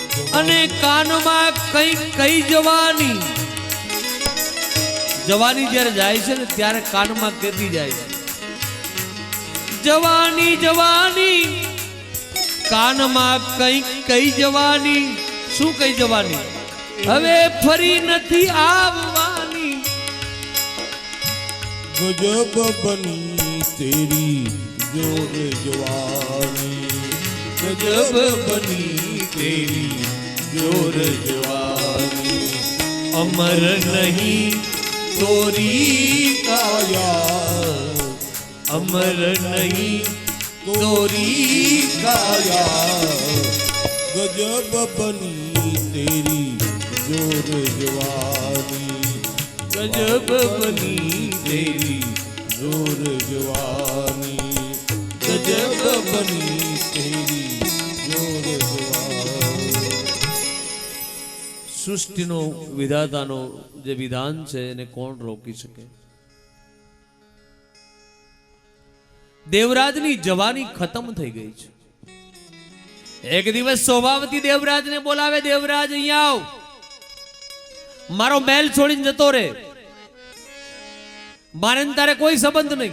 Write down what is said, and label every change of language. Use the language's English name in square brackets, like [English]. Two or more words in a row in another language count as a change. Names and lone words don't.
[Gujarati] અને કાનમાં કઈ જવાની જ્યારે જાય છે ને ત્યારે કાનમાં કહેતી જાય છે, જવાની જવાની, કાનમાં કઈ જવાની, શું કઈ જવાની? હવે ફરી નથી આવવાની. [Hindi] गजब बनी तेरी जोर जवानी, गजब बनी तेरी जोर जवानी, अमर नहीं तोरी काया, अमर नहीं तोरी काया, गजब बनी तेरी जोर जवानी, गजब बनी तेरी जोर जवानी, गजब बनी तेरी जोर जवानी. [Gujarati] સૃષ્ટિનો વિધાતાનો જે વિધાન છે એને કોણ રોકી શકે? દેવરાજની જવાની ખતમ થઈ ગઈ છે. એક દિવસ શોભાવતી દેવરાજને બોલાવે, દેવરાજ અહીંયા આવ, મારો મહેલ છોડીને જતો રે, મારે ને તારે કોઈ સંબંધ નહીં.